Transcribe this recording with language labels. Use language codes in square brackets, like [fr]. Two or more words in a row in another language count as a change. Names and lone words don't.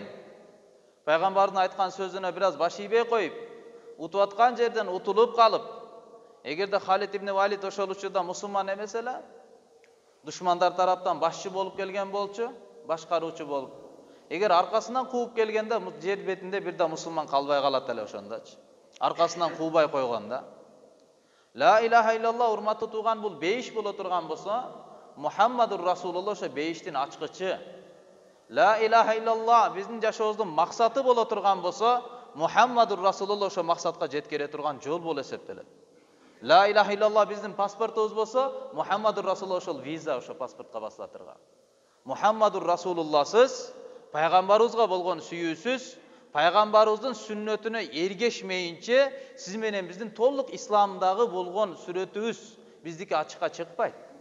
[ky] Пайгамбардын айткан сөзүнө бир аз баш ийбей коюп, утуп аткан жерден утулуп калып, эгерде Халид ибн Валид ошол учурда мусулман эмес эле, душмандар тараптан башчы болуп келген болчу, башкаруучу болуп. Эгер аркасынан кууп келгенде жер бетинде бир да мусулман калбай калат эле ошондочу. Аркасынан куубай койгонда. [ar] لا إله إلا الله [ky] урматтуу тууган, бул бейиш боло турган болсо, [ar] محمد رسول الله [ky] ошо бейиштин ачкычы. [ar] لا إله إلا الله [ky] биздин жашообуздун максаты боло турган болсо, [ar] محمد رسول الله [ky] ошо максатка жеткере турган жол болуп эсептелет. [ar] لا إله إلا الله [ky] биздин паспортубуз болсо, [ar] محمد رسول الله [ky] ошол виза ошо паспортко басыла турган. [ar] محمد رسول الله, [ky] пайгамбарыбызга болгон сүйүүсүз, пайгамбарыбыздын сүннөтүнө эргешмейинче сиз менен биздин толук исламдагы болгон сүрөтүбүз биздики ачыкка чыкпайт.